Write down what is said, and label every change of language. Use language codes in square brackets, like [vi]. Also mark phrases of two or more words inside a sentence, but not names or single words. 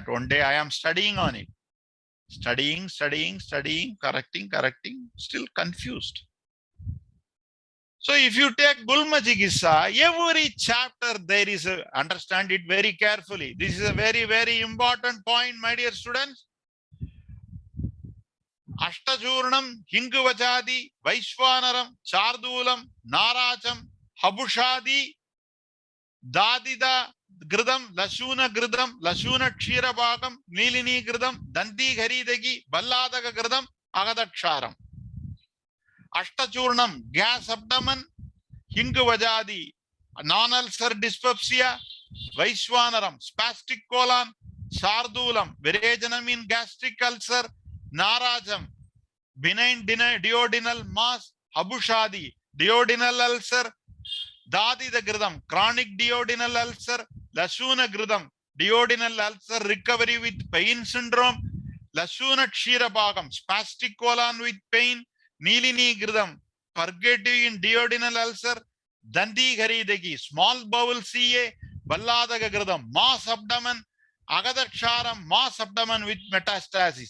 [en] One day I am studying on it. Studying, correcting, still confused. So if you take Gulma Chikitsa, every chapter there is a, understand it very carefully. This is a very, very important point, my dear students. Ashtachurnam, Hinguvachadi, Vaishwanaram, Chardulam, Naracham, Habushadi, Dadida Gridam, Lashuna Kshirabhagam, Nilini Gridam, Dandi Haridagi, Balladaga Gridam, Agadaksharam. Ashtachurnam, gas abdomen, Hinguvajadi, non-ulcer dyspepsia, Vaishwanaram, spastic colon, Sardulam, Virajanam in gastric ulcer, Narajam, benign duodenal mass, Habushadi, duodenal ulcer, Dadi the Gridam, chronic duodenal ulcer, Lashuna Gridam, duodenal ulcer recovery with pain syndrome, Lashuna Kshirabhagam, spastic colon with pain, Nilini Gridam, purgative in duodenal ulcer, Dandi Haridagi, small bowel CA, Balladaga Gridam, mass abdomen, Agadaksharam, mass abdomen with metastasis.